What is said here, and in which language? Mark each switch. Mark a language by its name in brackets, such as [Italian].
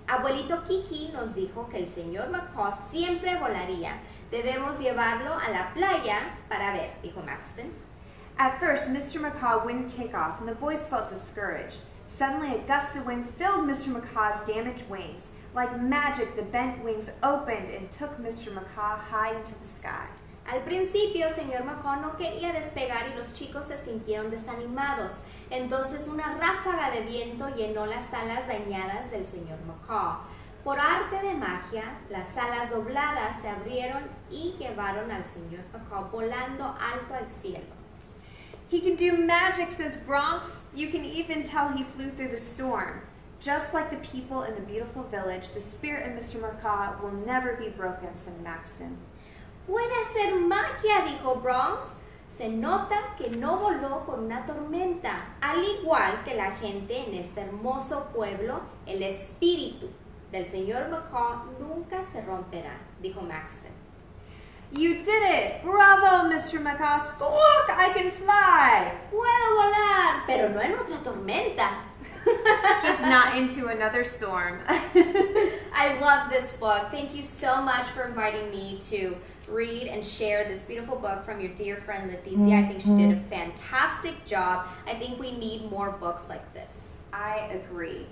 [Spanish] Abuelito Kiki nos dijo que el señor Macaw siempre volaría. Debemos llevarlo a la playa para ver, dijo Maxton. [English] At first, Mr. Macaw wouldn't take off, and the boys felt discouraged. Suddenly, a gust of wind filled Mr. Macaw's damaged wings. Like magic, the bent wings opened and took Mr. Macaw high into the sky. [Spanish] Al principio, señor Macaw no quería despegar y los chicos se sintieron desanimados. Entonces, una ráfaga de viento llenó las alas dañadas del señor Macaw. Por arte de magia, las alas dobladas se abrieron y llevaron al señor Macaw volando alto al cielo. [English] He can do magic, says Bronx. You can even tell he flew through the storm. Just like the people in the beautiful village, the spirit of Mr. Macaw will never be broken, said Maxton. [Spanish] Puede hacer magia, dijo Bronx. Se nota que no voló por una tormenta, al igual que la gente en este hermoso pueblo, el espíritu del señor Macaw nunca se romperá, dijo Maxton. [English] You did it! Bravo, Mr. Macaw. Squawk! I can fly! [Spanish] Puedo volar, pero no en otra tormenta. [English] Just not into another storm. I love this book. Thank you so much for inviting me to read and share this beautiful book from your dear friend Leticia. I think she did a fantastic job. I think we need more books like this. I agree.